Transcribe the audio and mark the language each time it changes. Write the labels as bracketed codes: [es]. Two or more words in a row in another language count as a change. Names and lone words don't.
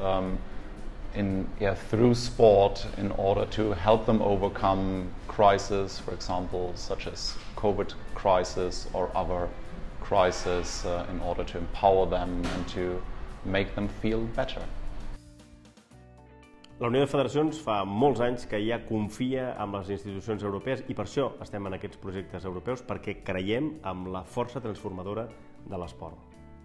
[en] through sport in order to help them overcome crises, for example, such as COVID crisis or other crises, in order to empower them and to make them feel better. [ca] La Unió de Federacions fa molts anys que ja confia en les institucions europees i per això estem en aquests projectes europeus, perquè creiem en la força transformadora de l'esport.